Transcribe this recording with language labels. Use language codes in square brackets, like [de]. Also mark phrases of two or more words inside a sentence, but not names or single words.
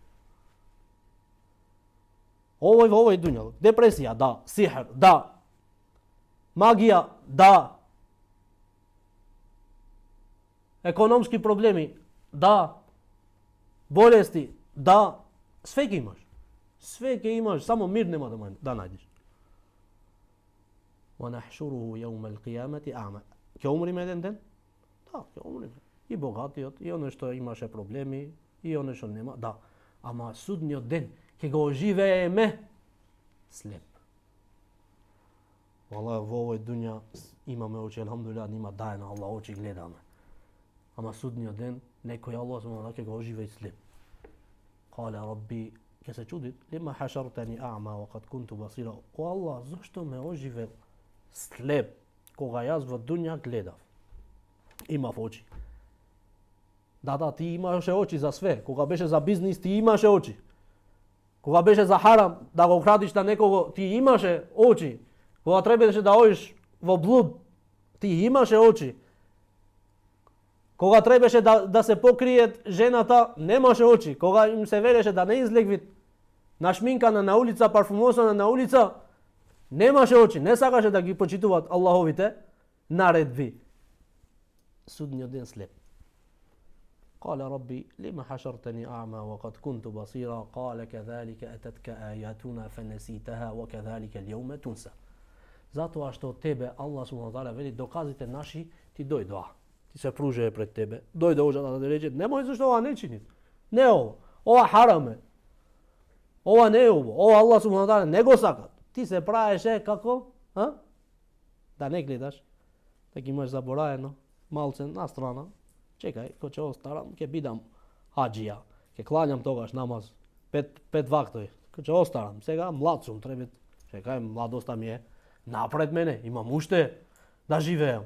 [mk] Овој дуњалок, депресија, да, сихр, да, магија, да, економски проблеми, да, болести, да, све ќе имаш. Све ќе имаш, само мир нема да најдеш. [ar] وَنَحْشُرُهُ يَوْمَ الْقِيَامَةِ أَعْمَى. [mk] Ќе умриме еден ден, Да, ќе умриме. И богатиот, и оној што имаше проблеми, и оној што нема, да. Ама судниот ден ќе го оживееме слеп. Вала во овој дуња имаме очи, елхамдулилlah, нима дајна Аллах очи гледаме. Ама судниот ден некој [ar] الله سبحانه [mk] ќе го оживее слеп. [ar] قال ربي, [mk] ќе се чудит, [ar] لما حشرتني أعمى وقد كنت بصيرا. [mk] О Аллах, зашто ме оживел слеп кога јас во дуња гледав? Имав очи. Да, ти имаше очи за све. Кога беше за бизнис, ти имаше очи. Кога беше за харам, да го крадиш на некого, ти имаше очи. Кога требаше да одиш во блуд, ти имаше очи. Кога требаше да се покриет жената, немаше очи. Кога им се велеше да не излегвит нашминкана на улица, парфумосана на улица, немаше очи. Не сакаше да ги почитуваат Аллаховите наредби. Судниот ден слеп. [ar] قال ربي لما حشرتني أعمى وقد كنت بصيرا قال كذلك أتتك آياتنا فنسيتها وكذلك اليوم تنسى. [mk] Затоа што тебе [ar] الله سبحانه تعالى [mk] вели доказите наши ти дојдоа. Ти се пружее пред тебе. Дојде ожа да рече немој зашто ова не чини. Не ова. Ова харам е. Ова не е ово. Ова [ar] الله سبحانه تعالى [mk] не го сака. Ти се правеше како? Да не гледаш. Да ги имаш забораено малце на страна. Чекај, ко ќе остарам, ќе бидам хаџија, ќе кланјам тогаш намаз, пет вактови, ко ќе остарам, сега млад сум, треба, чекај, младоста ми е напред мене, имам уште да живеам.